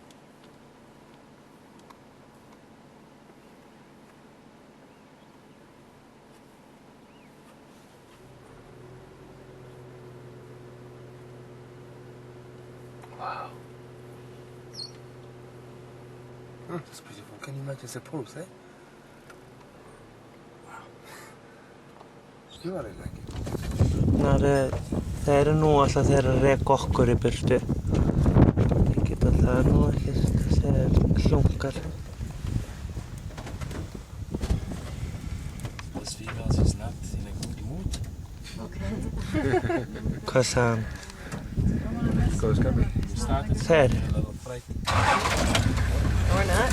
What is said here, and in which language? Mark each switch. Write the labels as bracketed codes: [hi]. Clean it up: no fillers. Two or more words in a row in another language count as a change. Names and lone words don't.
[en] Wow. That's beautiful. Can you imagine the pose, eh? Wow. You are like it. [is] Það eru nú alltaf þeir að reka okkur í burtu. Ég geta það nú ekkert þeir hlunkar. [en] This female is not in a good mood. [is] Hvað sagði hann? Þeir? [en] Or not.